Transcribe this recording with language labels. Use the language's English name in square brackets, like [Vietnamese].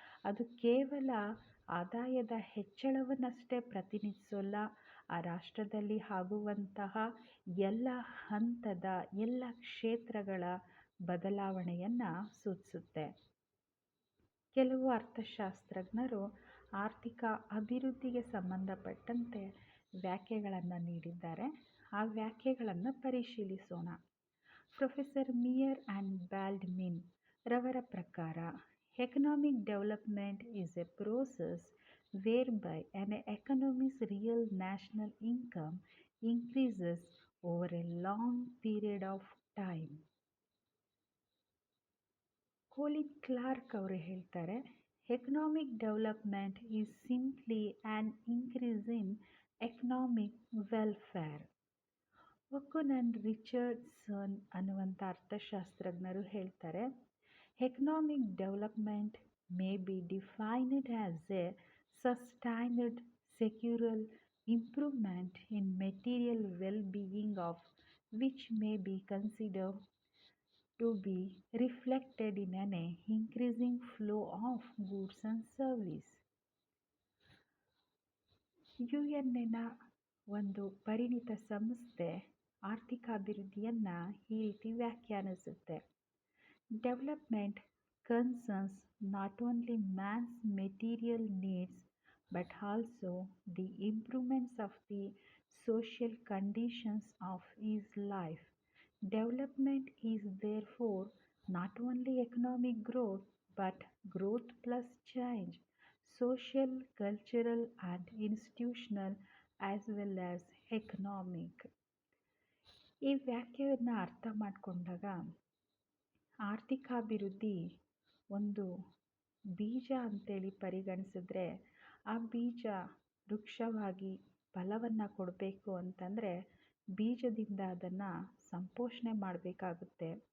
[Kannada] ಅದು ಕೇವಲ ಆದಾಯದ ಹೆಚ್ಚಳವನ್ನಷ್ಟೇ ಪ್ರತಿನಿಧಿಸೋಲ್ಲ, ಆ ರಾಷ್ಟ್ರದಲ್ಲಿ ಆಗುವಂತಹ ಎಲ್ಲ ಹಂತದ ಎಲ್ಲ ಕ್ಷೇತ್ರಗಳ ಬದಲಾವಣೆಯನ್ನು ಸೂಚಿಸುತ್ತೆ. ಕೆಲವು ಅರ್ಥಶಾಸ್ತ್ರಜ್ಞರು ಆರ್ಥಿಕ ಅಭಿವೃದ್ಧಿಗೆ ಸಂಬಂಧಪಟ್ಟಂತೆ ವ್ಯಾಖ್ಯೆಗಳನ್ನು ನೀಡಿದ್ದಾರೆ. ಆ ವ್ಯಾಖ್ಯೆಗಳನ್ನು ಪರಿಶೀಲಿಸೋಣ. [English] professor Meier and Baldwin [Kannada] ರವರ ಪ್ರಕಾರ [English] Economic development is a process whereby an economy's real national income increases over a long period of time. Colin Clark [Kannada] ಅವರು ಹೇಳ್ತಾರೆ, [English] Economic development is simply an increase in economic welfare. Okun and Richardson [Kannada] ಅನ್ನುವಂಥ ಅರ್ಥಶಾಸ್ತ್ರಜ್ಞರು ಹೇಳ್ತಾರೆ, [English] Economic development may be defined as a sustained secular improvement in material well being of which may be considered to be reflected in an increasing flow of goods and service. [Kannada] UN ಒಂದು ಪರಿಣಿತ ಸಂಸ್ಥೆ ಆರ್ಥಿಕ ಅಭಿವೃದ್ಧಿಯನ್ನು ಈ ರೀತಿ ವ್ಯಾಖ್ಯಾನಿಸುತ್ತೆ. [English] Development concerns not only man's material needs but also the improvements of the social conditions of his life. Development is therefore not only economic growth but growth plus change, social, cultural and institutional as well as economic. [Kannada] ಈ ವ್ಯಾಖ್ಯೆಯನ್ನು ಅರ್ಥ ಮಾಡಿಕೊಂಡಾಗ ಆರ್ಥಿಕಾಭಿವೃದ್ಧಿ ಒಂದು ಬೀಜ ಅಂತೇಳಿ ಪರಿಗಣಿಸಿದ್ರೆ ಆ ಬೀಜ ವೃಕ್ಷವಾಗಿ ಫಲವನ್ನು ಕೊಡಬೇಕು ಅಂತಂದರೆ ಬೀಜದಿಂದ ಅದನ್ನು ಸಂಪೋಷಣೆ ಮಾಡಬೇಕಾಗುತ್ತೆ.